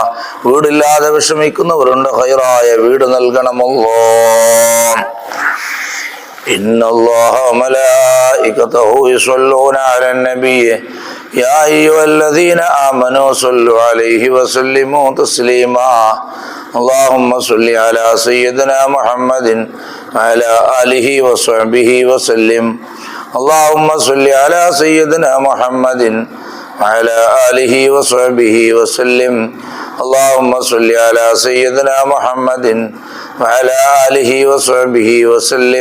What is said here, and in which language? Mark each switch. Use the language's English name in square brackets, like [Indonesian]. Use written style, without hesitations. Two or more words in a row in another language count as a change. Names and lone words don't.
[Malayalam] വീടില്ലാതെ വിഷമിക്കുന്നവരുണ്ട്, ഖൈറായ വീട് നൽകണമല്ലാഹ്. [Arabic] إن الله وملائكته يصلون على النبي يا أيها الذين آمنوا صلوا عليه وسلموا تسليما. اللهم صل على سيدنا محمد وعلى آله وصحبه وسلم. اللهم صل على سيدنا محمد وعلى آله وصحبه وسلم. اللهم صل على سيدنا محمد وعلى آله وصحبه وسلم.